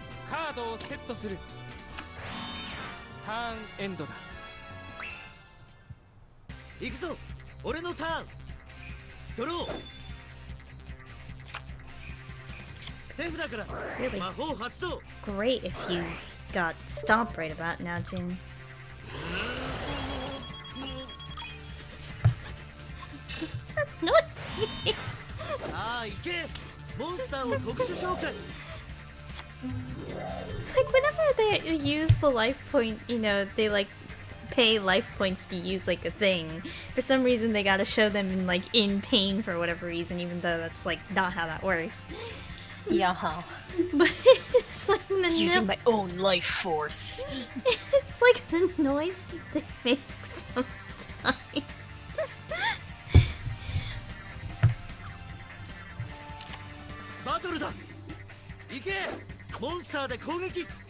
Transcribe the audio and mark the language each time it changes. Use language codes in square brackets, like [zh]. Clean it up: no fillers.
[ja] カードをセットする。ターンエンドだ。行くぞ俺のターンドロー手札から [en] Really [ja] 魔法発動 [en] great if you got stomped right about now, Jin. Noisy! [ja] さあ行けモンスターを特殊召喚 [en] It's like whenever they use the life point, you know, they like pay life points to use like a thing. For some reason they gotta show them in like in pain for whatever reason, even though that's like not how that works. Yeah. But it's like the Using my own life force. it's like the noise that they make sometimes. [ja] バトルだ行けモンスターで攻撃